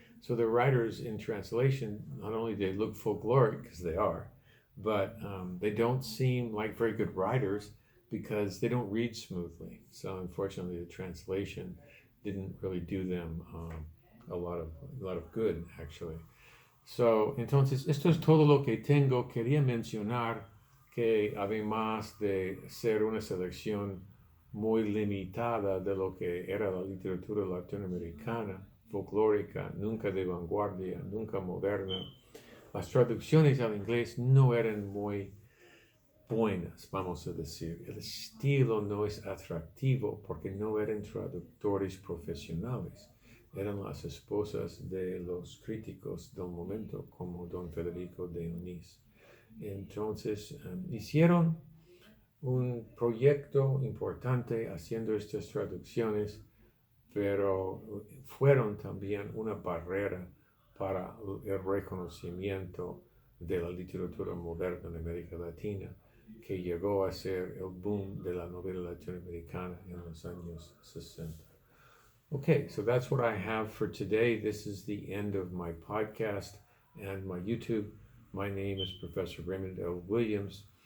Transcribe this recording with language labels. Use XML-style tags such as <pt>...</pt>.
<en>So the writers in translation, not only they look folkloric, because they are, but they don't seem like very good writers because they don't read smoothly. So unfortunately, the translation didn't really do them a lot of good, actually.</en> <es>So, entonces, esto es todo lo que tengo. Quería mencionar que además de ser una selección muy limitada de lo que era la literatura latinoamericana, folclórica, nunca de vanguardia, nunca moderna, las traducciones al inglés no eran muy buenas, vamos a decir. El estilo no es atractivo porque no eran traductores profesionales. Eran las esposas de los críticos del momento, como don Federico de Onís. Entonces, hicieron un proyecto importante haciendo estas traducciones, pero fueron también una barrera para el reconocimiento de la literatura moderna en América Latina, que llegó a ser el boom de la novela latinoamericana en los años 60.</es> <en>Okay, so that's what I have for today. This is the end of my podcast and my YouTube. My name is Professor Raymond L. Williams.</en>